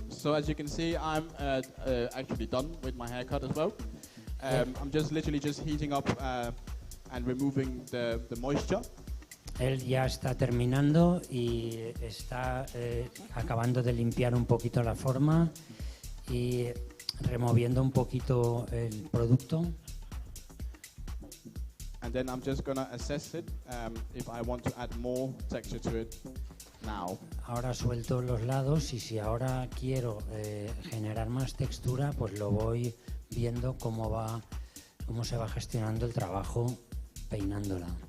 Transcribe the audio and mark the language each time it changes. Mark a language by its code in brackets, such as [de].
[en] So as you can see, I'm actually done with my haircut as well. I'm literally heating up and removing the moisture. [es] Él ya está terminando y está acabando de limpiar un poquito la forma y removiendo un poquito el producto. [en] And then I'm just gonna assess it if I want to add more texture to it now. [es] Ahora suelto los lados y si ahora quiero generar más textura, pues lo voy viendo cómo se va gestionando el trabajo peinándola.